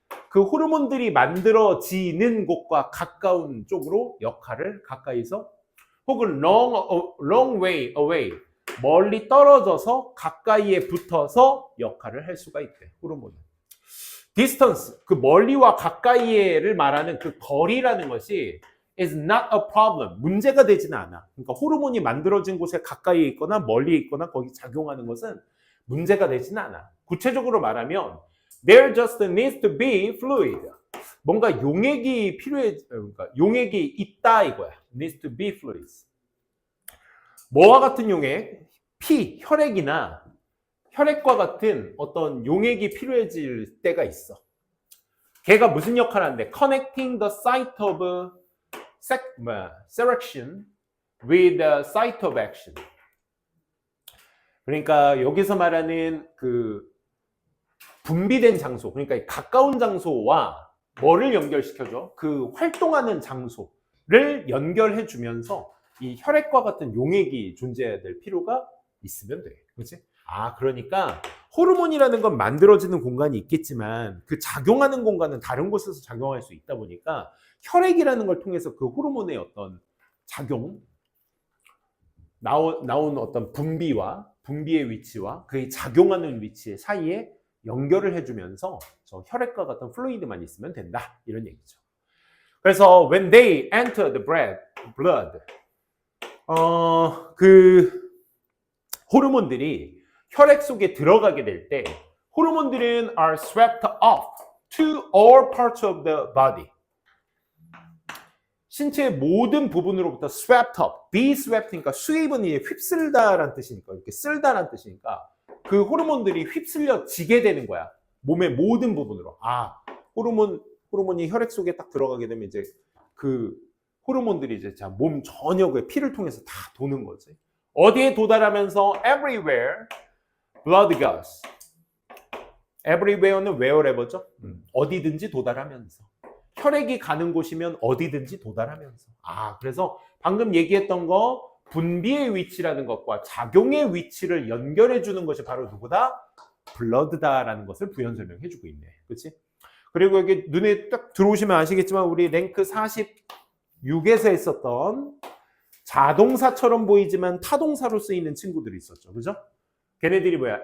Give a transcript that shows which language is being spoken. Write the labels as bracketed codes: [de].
[ko] 그 호르몬들이 만들어지는 곳과 가까운 쪽으로 역할을 가까이서 혹은 [en] long way away, [ko] 멀리 떨어져서 가까이에 붙어서 역할을 할 수가 있대. 호르몬은. distance, 그 멀리와 가까이에를 말하는 그 거리라는 것이 [en] is not a problem, [ko] 문제가 되지는 않아. 그러니까 호르몬이 만들어진 곳에 가까이에 있거나 멀리에 있거나 거기 작용하는 것은 문제가 되지는 않아. 구체적으로 말하면 [en] there just needs to be fluid. [ko] 뭔가 용액이 그러니까 용액이 있다 이거야. [en] needs to be fluids. [ko] 뭐와 같은 용액? 피, 혈액과 같은 어떤 용액이 필요해질 때가 있어. 걔가 무슨 역할을 하는데? [en] Connecting the site of selection with the site of action. [ko] 그러니까 여기서 말하는 그 분비된 장소, 그러니까 가까운 장소와 뭐를 연결시켜줘? 그 활동하는 장소를 연결해 주면서 이 혈액과 같은 용액이 존재해야 될 필요가 있으면 돼. 그렇지? 아, 그러니까 호르몬이라는 건 만들어지는 공간이 있겠지만 그 작용하는 공간은 다른 곳에서 작용할 수 있다 보니까 혈액이라는 걸 통해서 그 호르몬의 어떤 작용, 나온 어떤 분비의 위치와 그의 작용하는 위치 사이에 연결을 해주면서 저 혈액과 같은 플루이드만 있으면 된다. 이런 얘기죠. [en] 그래서 when they enter the blood, [ko] 그 호르몬들이 혈액 속에 들어가게 될 때 호르몬들은 [en] are swept off to all parts of the body. [ko] 신체의 모든 부분으로부터 [en] swept up, be swept, [ko] 수입은 이제 휩쓸다라는 뜻이니까, 이렇게 쓸다라는 뜻이니까 그 호르몬들이 휩쓸려지게 되는 거야. 몸의 모든 부분으로. 아, 호르몬이 혈액 속에 딱 들어가게 되면 이제 그 호르몬들이 이제 몸 전역에 피를 통해서 다 도는 거지. 어디에 도달하면서 [en] everywhere blood goes. [ko] everywhere는 wherever죠. 어디든지 도달하면서. 혈액이 가는 곳이면 어디든지 도달하면서. 아, 그래서 방금 얘기했던 거 분비의 위치라는 것과 작용의 위치를 연결해 주는 것이 바로 누구다? 블러드다라는 것을 부연 설명해 주고 있네. 그렇지? 그리고 여기 눈에 딱 들어오시면 아시겠지만 우리 랭크 46에서 했었던 자동사처럼 보이지만 타동사로 쓰이는 친구들이 있었죠. 그죠? 걔네들이 뭐야?